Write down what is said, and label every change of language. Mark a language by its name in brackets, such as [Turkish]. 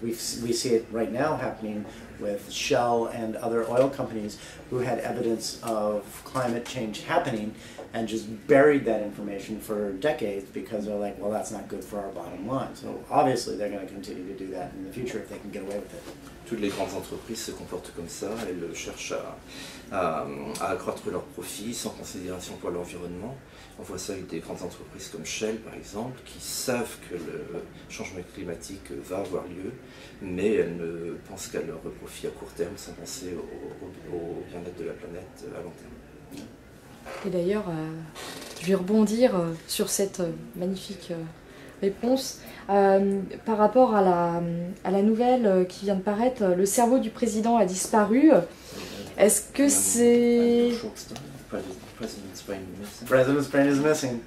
[English] We see it right now happening with Shell and other oil companies who had evidence of climate change happening and just buried that information for decades because they're like, well, that's not good for our bottom line. So obviously they're going to continue to do that in the future if they can get away with it. [French] Toutes les grandes entreprises se comportent comme ça, elles cherchent à accroître leurs profits sans considération pour l'environnement. On voit ça avec des grandes entreprises comme Shell par exemple, qui savent que le changement climatique va avoir lieu, mais elles ne pensent qu'à leur profit à court terme sans penser au bien-être de la planète à long terme. Et d'ailleurs, je vais rebondir sur cette magnifique réponse. Par rapport à la nouvelle qui vient de paraître, le cerveau du président a disparu. Est-ce que c'est... [English] President's brain is missing.